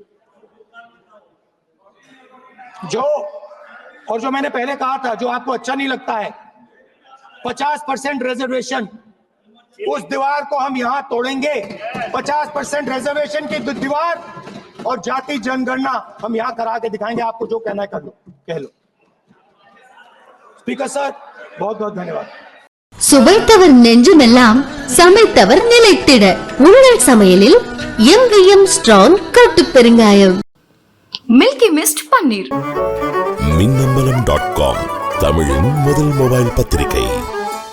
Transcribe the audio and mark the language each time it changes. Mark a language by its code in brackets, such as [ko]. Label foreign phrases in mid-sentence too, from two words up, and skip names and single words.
[hi] जो मैंने पहले कहा था, जो आपको अच्छा नहीं लगता है, 50% रिजर्वेशन, उस दीवार को हम यहां तोड़ेंगे। 50% रिजर्वेशन की दीवार और जाति जनगणना हम यहां करा के दिखाएंगे। आपको जो कहना है कर लो, कह लो। [en] Speaker sir, [hi] बहुत बहुत धन्यवाद। [ta] சுவைத்தவர் நெஞ்சுமெல்லாம் சமைத்தவர் நிலைத்திட உங்கள் சமையலில் எங்கேயும் ஸ்ட்ராங் கட்டு பெருங்காயம். மில்கி மிஸ்ட் பன்னீர். மின்னம்பலம்.com தமிழின் முதல் மொபைல் பத்திரிகை.